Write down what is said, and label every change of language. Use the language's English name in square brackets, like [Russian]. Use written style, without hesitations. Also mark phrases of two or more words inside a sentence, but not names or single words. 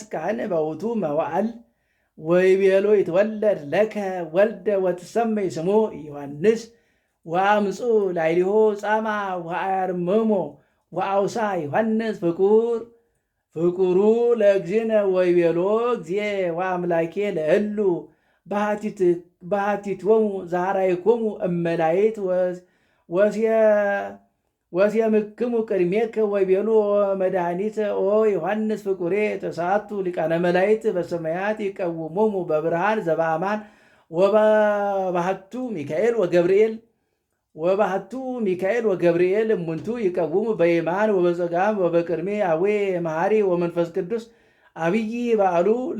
[Geez] ካህን በውእቱ መዋዕል ወይቤሎ ይትወለድ ለከ ወልደ ወትሰመይ ስሙ ዮሐንስ ወአምፁ ላዕሌሁ ጻማ ወአርምሞ ወአውሳ ዮሐንስ ፍቁሩ ለእግዚእነ ወይቤሎ እግዚእ ወአምላኬ ለእሉ ባህቲቶሙ ዛሃራይኮሙ እመላይት ወሴምክሙ ቅድሜከ ወይቤሎ መድኃኒት ኦ ዮሐንስ ፍቁሬ ተስዓቱ ሊቃነ መላእክት በሰማያት ይቀውሞሙ በብርሃን ዘበአማን ወባህቱ ሚካኤል ወገብርኤል እሙንቱ ይቀውሙ በየማን ወበጸጋም ወበቅድሜ አዌ መሐሪ ወመንፈስ ቅዱስ አብይ በዓሉ